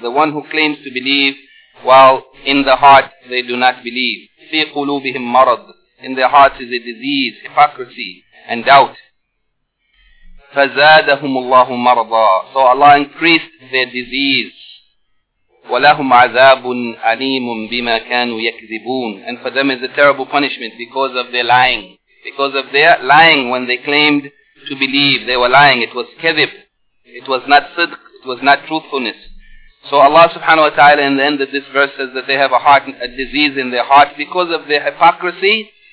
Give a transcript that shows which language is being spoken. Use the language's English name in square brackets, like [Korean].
[English] The one who claims to believe while in the heart they do not believe. [Arabic] في قلوبهم مرض. [English] In their hearts is a disease, hypocrisy and doubt. [Arabic] فزادهم الله مرضا. [English] So Allah increased their disease. [Arabic] ولهم عذاب أليم بما كانوا يكذبون. [English] And for them is a terrible punishment because of their lying. Because of their lying when they claimed to believe, they were lying. It was kadhib. It was not sidq. It was not truthfulness. So Allah subhanahu wa ta'ala in the end of this verse says that they have a disease in their heart because of their hypocrisy.